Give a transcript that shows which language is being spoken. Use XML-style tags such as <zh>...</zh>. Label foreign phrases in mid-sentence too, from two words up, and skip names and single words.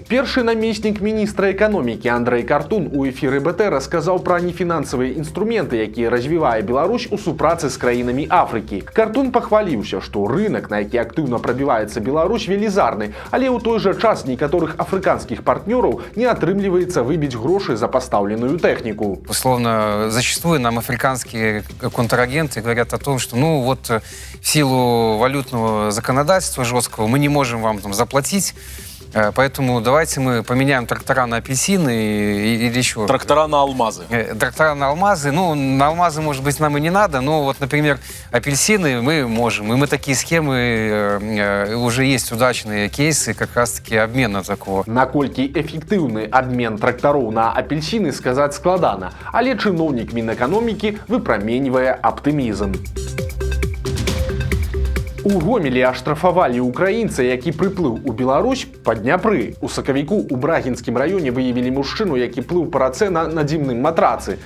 <be>Першы намеснік міністра эканомікі Андрэй Картун у эфіры БТ расказаў пра нефінансавыя інструменты, якія развівае Беларусь у супрацы з краінамі Афрыкі. Картун пахваліўся, што рынок, на які актыўна прабіваецца Беларусь, велізарны, але ў той жа час некаторых афрыканскіх партнёраў не атрымліваецца выбіць грошы за пастаўленую тэхніку.</be> <ru>Условно, зачастую нам африканские контрагенты говорят о том, что в силу валютного законодательства жесткого мы не можем вам там заплатить, поэтому давайте мы поменяем трактора на апельсины или еще... Трактора на алмазы. Трактора на алмазы. На алмазы, может быть, нам и не надо, но например, апельсины мы можем. И мы такие схемы, уже есть удачные кейсы как раз-таки обмена такого.</ru> <be>Наколькі эфектыўны абмен трактароў на апельсины, сказаць складана, але чыноўнік Мінэканомікі выпраменьвае аптымізм. У Гомелі аштрафавалі украінца, які прыплыў у Беларусь па Дняпры. У сакавіку у Брагінскім раёне выявілі мужчыну, які плыў па рацэ на надзімным матрацы.</be>